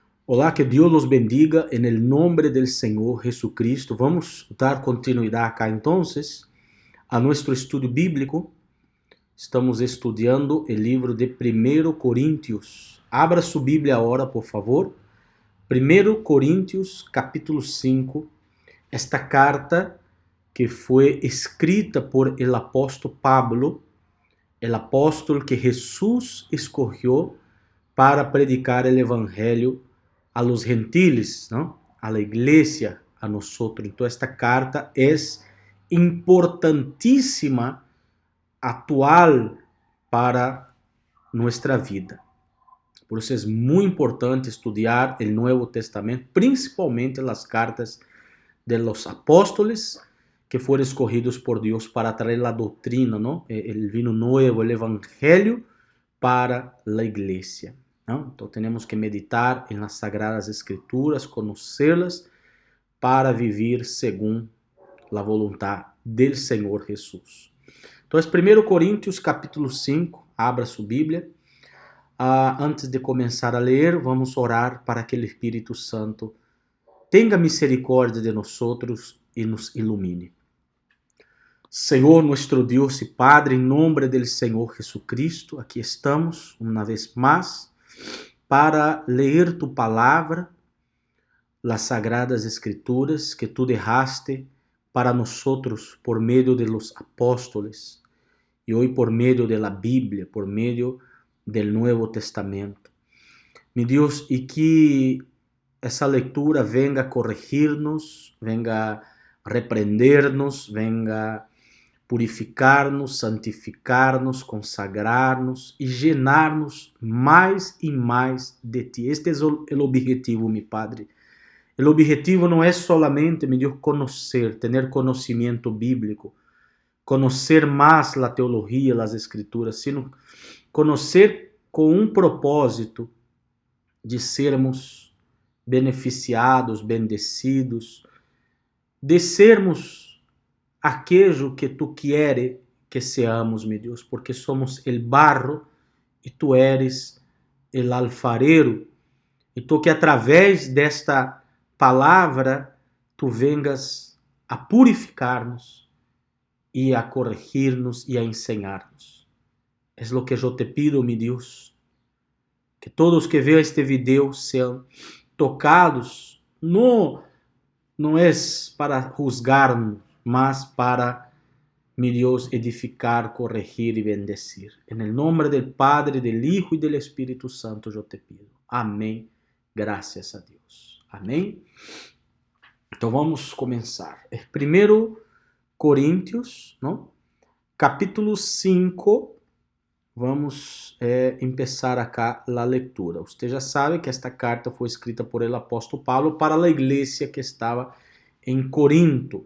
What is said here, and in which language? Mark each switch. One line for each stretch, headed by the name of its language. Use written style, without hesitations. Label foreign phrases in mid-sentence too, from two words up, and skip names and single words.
Spanish: Olá, que Deus los bendiga en el nombre del Señor Jesucristo. Vamos
Portuguese: dar continuidade
Spanish: acá entonces a nuestro estudio bíblico.
Portuguese: Estamos estudiando o livro de 1 Coríntios. Abra sua Bíblia agora, por favor. 1 Coríntios, capítulo 5. Esta carta que foi escrita
Spanish: por el apóstolo Pablo, el apóstolo que Jesus escogió para predicar el evangelho a los gentiles, ¿no? A la iglesia, a nosotros.
Portuguese: Então, esta carta é importantíssima, atual para
Spanish: nuestra vida.
Portuguese: Por isso é muito importante estudar o Novo Testamento, principalmente as cartas
Spanish: de los apóstoles
Portuguese: que foram escolhidos por Deus para trazer a doutrina,
Spanish: ¿no? El vino nuevo, el evangelho para la iglesia. ¿No?
Portuguese: Então, temos que meditar em
Spanish: las Sagradas Escrituras,
Portuguese: conhecê-las para viver segundo a vontade del Senhor Jesus. Então, é 1 Coríntios, capítulo 5, abra sua Bíblia. Antes de começar a ler, vamos orar para que o Espírito Santo tenha misericórdia de nós e nos ilumine. Senhor, nosso Deus e Padre, em nome do Senhor Jesucristo, aqui estamos, uma vez mais, para ler tu palavra,
Spanish: las sagradas escrituras que tu dejaste para nosotros
Portuguese: por meio
Spanish: de los apóstoles
Portuguese: e hoje por meio
Spanish: de la Bíblia,
Portuguese: por meio
Spanish: del Nuevo Testamento.
Portuguese: Mi Deus, e que essa leitura venga a corrigir-nos, venga a repreender-nos, venga purificar-nos, santificar-nos, consagrar-nos e llenar-nos mais e mais de Ti. Este é o objetivo, meu Padre. O objetivo não é solamente, meu Deus, conhecer, ter conhecimento bíblico, conhecer mais a teologia, as escrituras, sino conhecer com um propósito de sermos beneficiados, bendecidos, de sermos
Spanish: aquello que tu quieres que seamos,
Portuguese: meu Deus,
Spanish: porque somos el barro e tu eres el alfarero.
Portuguese: Então que através desta palavra tu vengas a purificar-nos e a corrigir-nos e a ensinar-nos. É o que eu te pido, meu Deus, que todos que veem este vídeo sejam tocados, não é para juzgar-nos, mas para,
Spanish: mi Dios,
Portuguese: edificar, corregir e bendecir.
Spanish: En el nombre del Padre, del Hijo y del Espíritu Santo yo te pido.
Portuguese: Amém. Graças a Deus. Amém. Então vamos começar. 1 Coríntios, não? Capítulo 5. Vamos começar acá a leitura. Você já sabe que esta carta foi escrita por
Spanish: el apóstolo
Portuguese: Pablo para a igreja que estava em Corinto.